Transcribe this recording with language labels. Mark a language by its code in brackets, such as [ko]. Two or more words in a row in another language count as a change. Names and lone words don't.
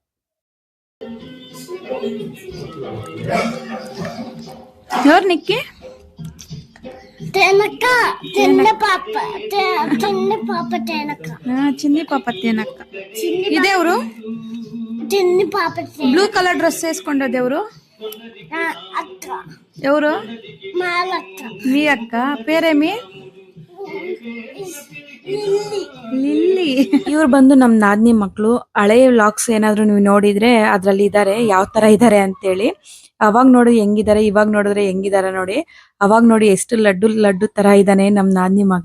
[kn] ಯಾರ್ ನಿಕ್ಕಿ? ತೇನಕ್ಕ ಚಿನ್ನ ಪಾಪ ಚಿನ್ನ ಪಾಪ ತೇನಕ್ಕ ಚಿನ್ನಿ ಪಾಪ ತೇನಕ್ಕ. ಇದೇವ್ರು ಚಿನ್ನ ಪಾಪ [en] blue color dress [kn] వేసుಕೊಂಡ ದೇವ್ರು ಅಕ್ಕ [te] ఎవరు? [kn] ಮಾಲಕ್ಕ [te] మీ అక్క పేరేమి? [kn] ಲಿಲ್ಲಿ. ಇವ್ರು ಬಂದು ನಮ್ ನಾದ್ನಿ ಮಕ್ಳು. ಹಳೆ ವ್ಲಾಗ್ಸ್ ಏನಾದ್ರು ನೀವು ನೋಡಿದ್ರೆ ಅದ್ರಲ್ಲಿ ಇದಾರೆ, ಯಾವ ತರ ಇದಾರೆ ಅಂತೇಳಿ. ಅವಾಗ ನೋಡಿ ಹೆಂಗಿದಾರೆ, ಇವಾಗ ನೋಡಿದ್ರೆ ಹೆಂಗಿದಾರೆ ನೋಡಿ. ಅವಾಗ ನೋಡಿ ಎಷ್ಟು ಲಡ್ಡು ಲಡ್ಡು ತರ ಇದ್ದಾನೆ ನಮ್ ನಾದ್ನಿ ಮಗ.